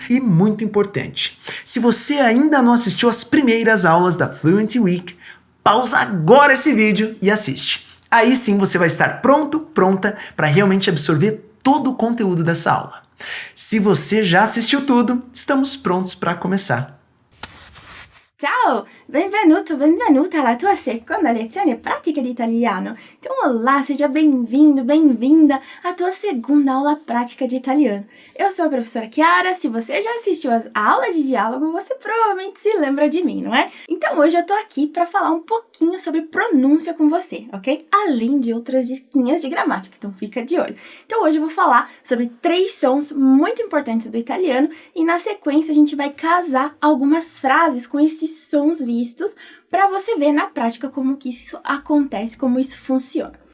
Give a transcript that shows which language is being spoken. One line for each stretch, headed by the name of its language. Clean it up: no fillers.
Portuguese: E muito importante, se você ainda não assistiu às primeiras aulas da Fluency Week, pausa agora esse vídeo e assiste. Aí sim você vai estar pronta para realmente absorver todo o conteúdo dessa aula. Se você já assistiu tudo, estamos prontos para começar.
Italian: Ciao, benvenuta alla tua seconda lezione pratica di italiano.
Portuguese: Então, olá, seja bem-vindo, bem-vinda à tua segunda aula prática de italiano. Eu sou a professora Chiara, se você já assistiu a aula de diálogo, você provavelmente se lembra de mim, não é? Então, hoje eu tô aqui para falar um pouquinho sobre pronúncia com você, ok? Além de outras diquinhas de gramática, então fica de olho. Então, hoje eu vou falar sobre 3 sons muito importantes do italiano e, na sequência, a gente vai casar algumas frases com esses sons vistos para você ver na prática como que isso acontece, como isso funciona.